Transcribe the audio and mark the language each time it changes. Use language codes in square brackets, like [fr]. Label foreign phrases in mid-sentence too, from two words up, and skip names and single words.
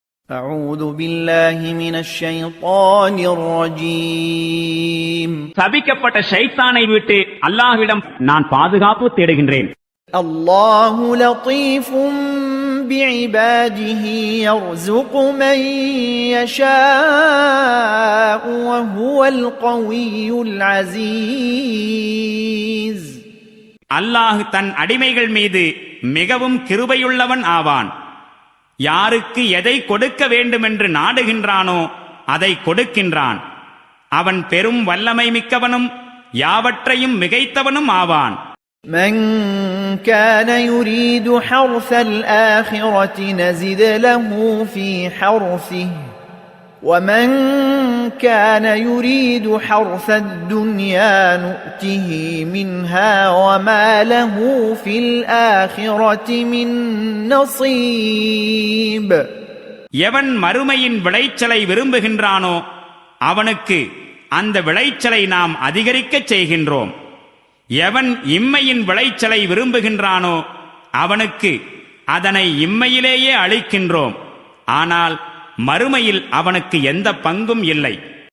[ar] أعوذ بالله من الشيطان الرجيم [ta] சபிக்கப்பட்ட ஷைத்தானை விட்டு அல்லாஹ்விடம் நான் பாதுகாப்பு தேடுகின்றேன். [ar] الله لطيف بعباده يرزق من يشاء وهو القوي العزيز [ta] அல்லாஹ் தன் அடிமைகள் மீது மிகவும் கிருபையுள்ளவன் ஆவான். யாருக்கு எதை கொடுக்க வேண்டுமென்று நாடுகின்றானோ அதை கொடுக்கின்றான். அவன் பெரும் வல்லமை மிக்கவனும் யாவற்றையும் மிகைத்தவனும் ஆவான். [ar] من كان يريد حرث الآخرة نزد له في حرثه ومن كان يريد حرث الدنيا نؤته منها وما له في الآخرة من نصيب [ta] எவன் மறுமையின் விளைச்சலை விரும்புகின்றானோ அவனுக்கு அந்த விளைச்சலை நாம் அதிகரிக்கச் செய்கின்றோம். எவன் இம்மையின் விளைச்சலை விரும்புகின்றானோ அவனுக்கு அதனை இம்மையிலேயே அளிக்கின்றோம். ஆனால் மறுமையில் அவனுக்கு எந்த பங்கும் இல்லை.